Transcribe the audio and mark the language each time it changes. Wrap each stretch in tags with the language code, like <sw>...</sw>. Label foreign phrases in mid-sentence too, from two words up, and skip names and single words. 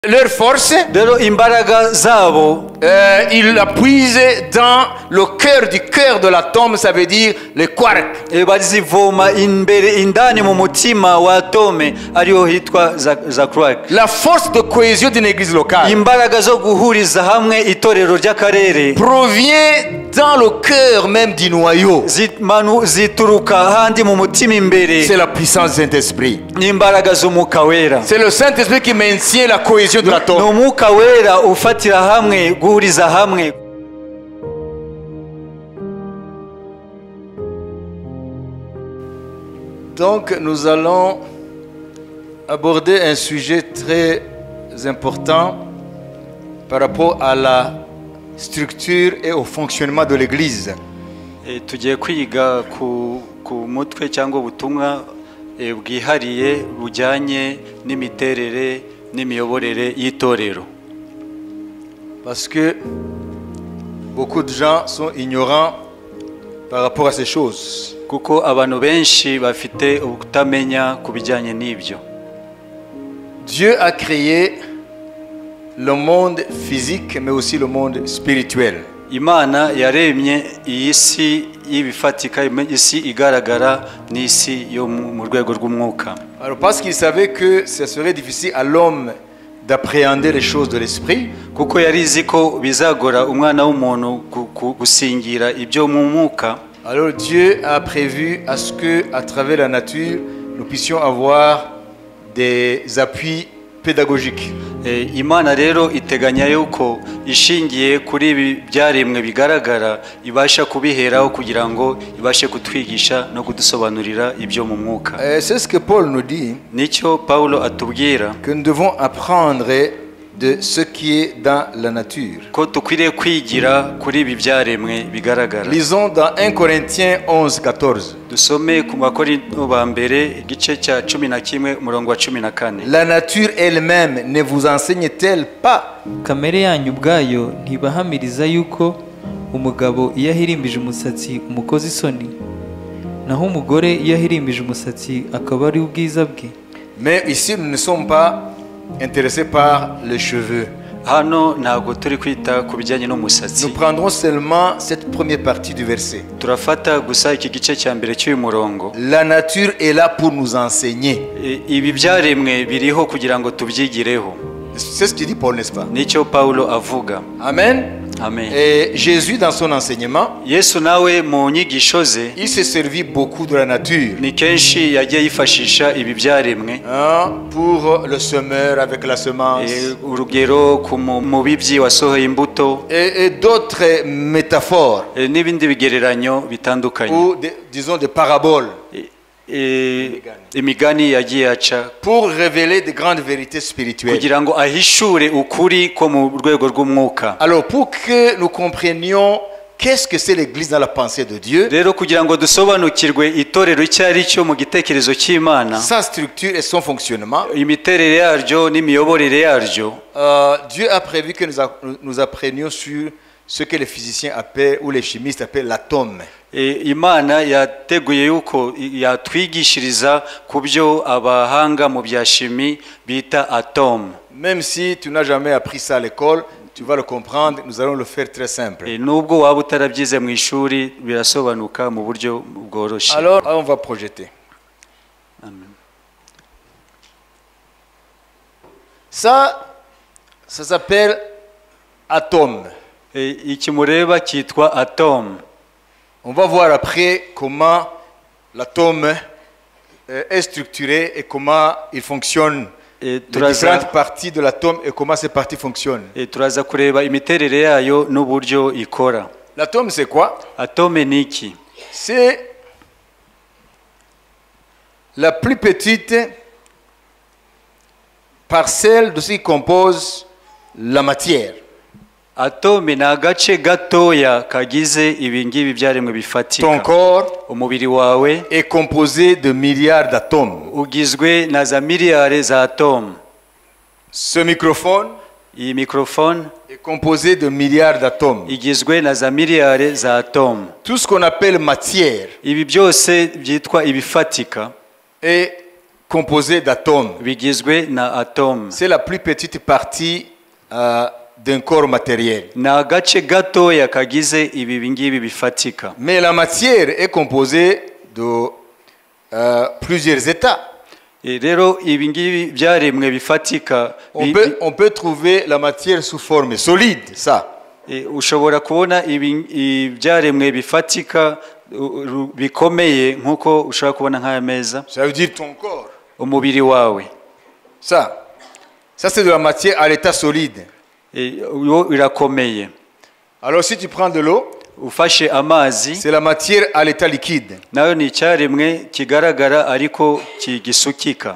<fr>Leur force,</fr> <rw>rero imbaraga zabo</rw> <fr>ils la puisent dans le cœur de l'atome, ça veut dire le quark.</fr> <rw>bazivoma imbere indani mu mutima wa atome ariho hitwa za quark.</rw> <fr>La force de cohésion d'une église locale</fr> <rw>imbaraga zo guhuriza hamwe itorero ry'akarere</rw> <fr>provient dans le cœur même du noyau.</fr> <rw>zituruka handi mu mutima imbere.</rw> <fr>C'est la puissance du Saint-Esprit.</fr> <rw>n'imbaraga z'umwuka wera.</rw> <fr>C'est le Saint-Esprit qui maintient la cohésion de l'atome.</fr> <rw>n'umwuka wera ufatira hamwe guhuriza hamwe.</rw> <fr>Donc nous allons aborder un sujet très important par rapport à la structure et au fonctionnement de l'Église.</fr> <rw>tugiye kwiga ku mutwe cyangwa ubutumwa bwihariye bujyanye n'imiterere n'imiyoborere y'itorero.</rw> <fr>Parce que beaucoup de gens sont ignorants par rapport à ces choses.</fr> <rw>kuko abantu benshi bafite ukutamenya ku bijyanye n'ibyo.</rw> <fr>Dieu a créé le monde physique mais aussi le monde spirituel.</fr> <rw>Imana yaremye iyi si y'ibifatika, isi igaragara n'isi yo mu rwego rw'umwuka.</rw> <fr>Alors parce qu'il savait que ce serait difficile à l'homme d'appréhender les choses de l'esprit,</fr> <rw>kuko yarizi ko bizagora umwana w'umuntu gusingira ibyo mu mwuka.</rw> <fr>Alors Dieu a prévu à ce que, à travers la nature, nous puissions avoir des appuis pédagogiques.</fr> <rw>Imana rero iteganya yuko ishingiye kuri ibi byaremwe bigaragara ibasha kubiheraho kugira ngo ibashe kutwigisha no kudusobanurira ibyo mu mwuka.</rw> <fr>C'est ce que Paul nous dit.</fr> <rw>Nicyo Paulo atubwira</rw> <fr>que nous devons apprendre de ce qui est dans la nature.</fr> <rw>ko tukwiriye kwigira kuri ibi byaremwe bigaragara.</rw> <fr>Lisons dans 1 Corinthiens 11:14.</fr> <rw>Dusome ku Bakorinto ba mbere igice cya 11 umurongo wa 14.</rw> <fr>La nature elle-même ne vous enseigne-t-elle pas?</fr> <rw>Kamere yanyu ubwayo ntibahamiriza yuko umugabo iyo ahirimbije umusatsi umukoza isoni, naho umugore iyo ahirimbije umusatsi akaba ari ubwiza bwe.</rw> <fr>Mais ici nous ne sommes pas intéressés par les cheveux.</fr> <rw>Hano ntabwo turi kwita ku bijyanye n'umusatsi.</rw> <fr>Nous prendrons seulement cette première partie du verset.</fr> <rw>Turafata gusa iki gice cya mbere cy'uyu murongo.</rw> <fr>La nature est là pour nous enseigner.</fr> <rw>Ibi byaremwe biriho kugira ngo tubyigireho.</rw> <fr>C'est ce que dit Paul, n'est-ce pas?</fr> <rw>Nicyo Paulo avuga.</rw> <fr>Amen.</fr> <rw>Amen.</rw> <fr>Et Jésus dans son enseignement,</fr> <rw>Yesu nawe mu nyigisho ze</rw> <fr>il s'est servi beaucoup de la nature.</fr> <rw>ni kenshi yagiye yifashisha ibi byaremwe</rw> <fr>Pour le semeur avec la semence.</fr> <rw>urugero ku mubibyi wasohoye imbuto</rw> <fr>Et d'autres métaphores.</fr> <rw>n'ibindi bigereranyo bitandukanye.</rw> <fr>Ou disons des paraboles.</fr> <rw>Imigani yagiye aca</rw> <fr>Pour révéler de grandes vérités spirituelles.</fr> <rw>kugira ngo ahishure ukuri ko mu rwego rw'umwuka.</rw> <fr>Alors pour que nous comprenions qu'est-ce que c'est l'Église dans la pensée de Dieu,</fr> <rw>rero kugira ngo dusobanukirwe itorero icyo ari cyo mu gitekerezo cy'Imana,</rw> <fr>sa structure et son fonctionnement,</fr> <rw>imiterere yaryo n'imiyoborere yaryo,</rw> <fr>Dieu a prévu que nous apprenions sur ce que les physiciens appellent ou les chimistes appellent l'atome.</fr> <rw>Imana yateguye yuko yatwigishiriza ku byo abahanga mu bya shimi bita atome.</rw> <fr>Même si tu n'as jamais appris ça à l'école, tu vas le comprendre, nous allons le faire très simple.</fr> <rw>Nubwo waba utarabyize mu ishuri birasobanuka mu buryo bworoshye.</rw> <fr>Alors on va projeter. Amen. Ça s'appelle atome.</fr> <rw>Iki mureba cyitwa atome.</rw> <fr>On va voir après comment l'atome est structuré et comment il fonctionne. Les différentes parties de l'atome et comment ces parties fonctionnent.</fr> <rw>Turaza kureba imiterere yayo n'uburyo ikora.</rw> <fr>L'atome c'est quoi?</fr> <rw>Atome ni iki?</rw> <fr>C'est la plus petite parcelle de ce qui compose la matière.</fr> <rw>Atome ni agace gatoya kagize ibingibi byaremwe bifatika.</rw> <fr>Ton corps</fr> <rw>umubiri wawe</rw> <fr>est composé de milliards d'atomes.</fr> <rw>Ugizwe na za miliyari za atome.</rw> <fr>Ce microphone</fr> <rw>iyi microphone</rw> <fr>est composé de milliards d'atomes.</fr> <rw>Igizwe na za miliyari za atome.</rw> <fr>Tout ce qu'on appelle matière</fr> <rw>ibi byose byitwa ibifatika</rw> <fr>est composé d'atomes.</fr> <rw>bigizwe na atome.</rw> <fr>C'est la plus petite partie d'un corps matériel.</fr> <rw>Ni agace gatoya kagize ibi ngibi bifatika.</rw> <fr>Mais la matière est composée de plusieurs états.</fr> <rw>Rero ibi ngibi byaremwe bifatika.</rw> <fr>On peut trouver la matière sous forme solide, ça.</fr> <rw>Ushobora kubona ibi byaremwe bifatika bikomeye nkuko ushobora kubona nk'aya meza.</rw> <fr>Ça veut dire ton corps.</fr> <rw>Umubiri wawe.</rw> <fr>Ça c'est de la matière à l'état solide.</fr> <rw>Irakomeye.</rw> <fr>Alors si tu prends de l'eau,</fr> <rw>ufashe amazi,</rw> <fr>c'est la matière à l'état liquide.</fr> <rw>Nayo ni icyaremwe kigaragara ariko kigisukika.</rw>